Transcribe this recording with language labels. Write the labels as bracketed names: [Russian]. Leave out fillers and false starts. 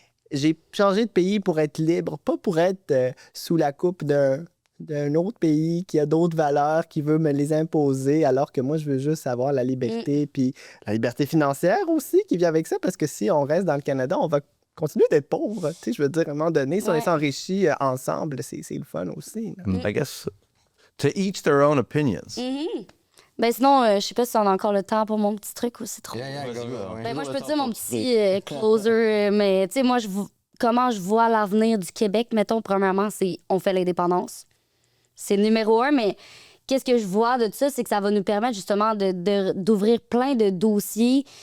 [French] J'ai changé de pays pour être libre, pas pour être sous la coupe d'un autre pays qui a d'autres valeurs, qui veut me les imposer, alors que moi, je veux juste avoir la liberté, puis la liberté financière aussi qui vient avec ça, parce que si on reste dans le Canada, on va continuer d'être pauvre. Tu sais, je veux dire, à un moment donné, si on Ouais. s'enrichit ensemble, c'est le fun aussi. là. [English] I guess, to each their own opinions. [French] Ben sinon, je sais pas si on a encore le temps pour mon petit truc ou c'est trop. [English] Yeah, go. [French] Ben moi, je peux te dire mon petit closer, mais tu sais, moi, comment je vois l'avenir du Québec, mettons, premièrement, c'est on fait l'indépendance. C'est le numéro 1, mais qu'est-ce que je vois de tout ça, c'est que ça va nous permettre justement d'ouvrir plein de dossiers.